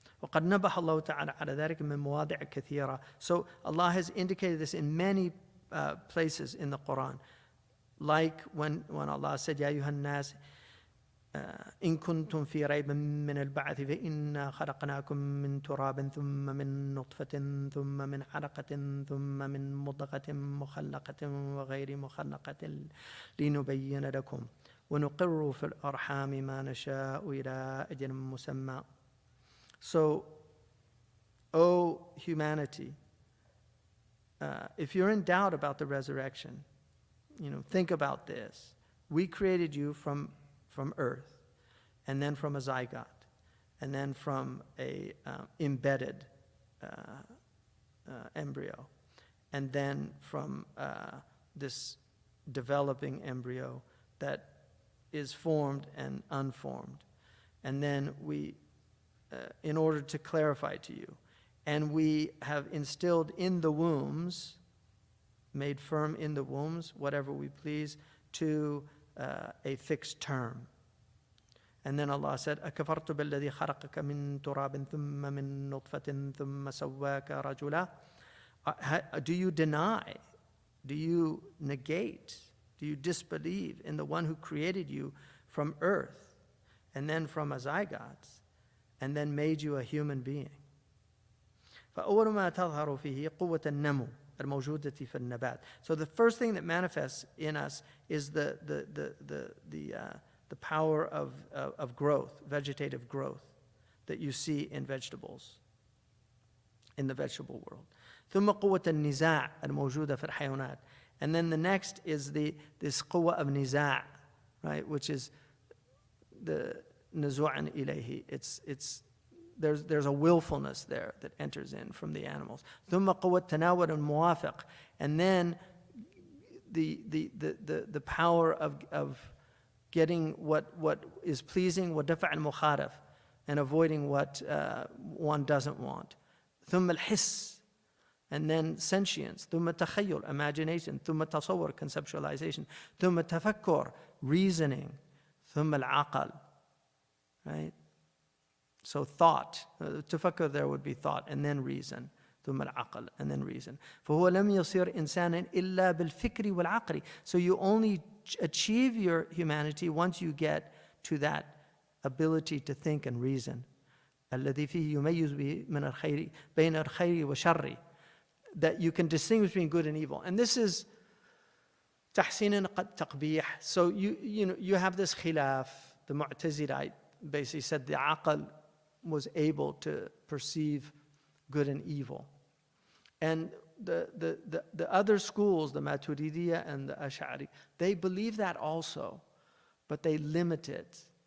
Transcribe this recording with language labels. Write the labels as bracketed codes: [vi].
[ar] وقد نبه الله تعالى على ذلك من مواضع كثيرة. [en] So Allah has indicated this in many places in the Quran. Like when Allah said, [ar] يا أيها الناس إن كنتم في ريب من البعث فإنا خلقناكم من تراب ثم من نطفة ثم من علقة ثم من مضغة مخلقة وغير مخلقة لنبين لكم ونقر في الأرحام ما نشاء إلى أجل مسمى. [en] So, O humanity, if you're in doubt about the resurrection, think about this. We created you from earth, and then from a zygote, and then from a embedded embryo, and then from this developing embryo that is formed and unformed. And then we, in order to clarify to you, and we have instilled in the wombs, made firm in the wombs, whatever we please, to a fixed term. And then Allah said, [ar] أَكَفَرْتُ بِالَّذِي خَلَقَكَ مِن تُرَابٍ ثُمَّ مِن نُطْفَةٍ ثُمَّ سَوَّاكَ رَجُلًا. [en] Do you deny, do you negate, do you disbelieve in the one who created you from earth, and then from a zygote, and then made you a human being? [ar] فأول ما تظهر فيه قوة النمو الموجودة في النبات. [en] So the first thing that manifests in us is the power of growth, vegetative growth, that you see in vegetables, in the vegetable world. [ar] ثم قوة النزاع الموجودة في الحيوانات. [en] And then the next is this قوة of نزاع, right, which is the [ar] نزوعا إليه. [en] There's a willfulness there that enters in from the animals. [ar] ثم قوة تناول الموافق. [en] And then the power of getting what is pleasing, [ar] ودفع المخالف, [en] and avoiding what one doesn't want. [ar] ثم الحس, [en] and then sentience. [ar] ثم تخيل, imagination. ثم تصور, conceptualization. ثم تفكر, reasoning. ثم العقل, right? [en] So thought, تفكر there would be thought, and then reason. [ar] ثم العقل, [en] and then reason. [ar] فهو لم يصير إنسانا إلا بالفكر والعقل. [en] So you only achieve your humanity once you get to that ability to think and reason. [ar] الذي فيه يميز به من الخير بين الخير والشر. [en] That you can distinguish between good and evil. And this is [ar] تحسين قد تقبيح. [en] So you have this khilaf. The Mu'tazilite basically said the aql was able to perceive good and evil. And the other schools, the Maturidiyya and the Ash'ari, they believe that also, but they limit it.